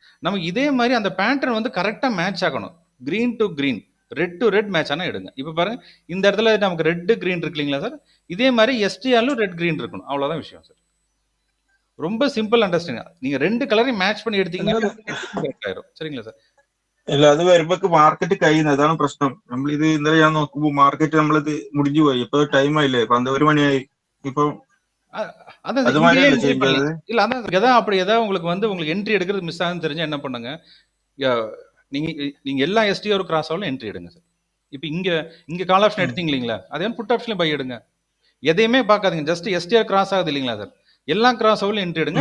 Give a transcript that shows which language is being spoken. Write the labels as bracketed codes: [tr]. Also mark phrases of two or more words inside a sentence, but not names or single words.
[ta] நம்ம இதே மாதிரி அந்த பேட்டர்ன் வந்து கரெக்டா மேட்ச் ஆகணும், [en] green to green, red to red [ta] மேட்ச் ஆனா எடுங்க. இப்போ பாருங்க, இந்த இடத்துல நமக்கு [en] red green [ta] இருக்கு இல்லைங்களா சார், இதே மாதிரி STRலும் ரெட் கிரீன் இருக்கணும். அவ்வளவுதான் விஷயம் சார். ரொம்ப [en] simple understanding. [ta] நீங்க ரெண்டு கலரையும் மேட்ச் பண்ணி எடுத்தீங்கன்னா ஆயிரும். சரிங்களா சார்? [ml] അല്ല, അത് വരുമ്പോ മാർക്കറ്റ് കഴിയുന്നത്, അതാണ് പ്രശ്നം. നമ്മളിത് ഇന്നലെ ഞാൻ നോക്കുമ്പോ മാർക്കറ്റ് നമ്മളിത് മുടിഞ്ഞു പോയി. ഇപ്പൊ ടൈം ആയില്ലേ, 12 മണിയായി. ഇപ്പൊ [ta] அ- அதான் அது சார் மாதிரி இங்கேயே இல்ல என்ட்ரி சேஞ்ச் பண்ணி ஆகுது. இல்ல அதான் எதாவது அப்படி ஏதாவது உங்களுக்கு வந்து உங்களுக்கு என்ட்ரி எடுக்கிறது மிஸ் ஆகுதுன்னு தெரிஞ்சா என்ன பண்ணுங்க, ய- நீங்க நீங்க எல்லா எஸ்டிஆர் கிராஸ் ஆகலும் என்ட்ரி எடுங்க சார். இப்போ இங்க இங்க [en] call option [ta] எடுத்தீங்க இல்லைங்களா, அதே [en] put option-la [ta] பை எடுங்க. எதையுமே பார்க்காதீங்க, [en] just STR [ta] கிராஸ் ஆகுது இல்லைங்களா சார், எல்லா கிராஸ் ஆகலும் என்ட்ரி எடுங்க.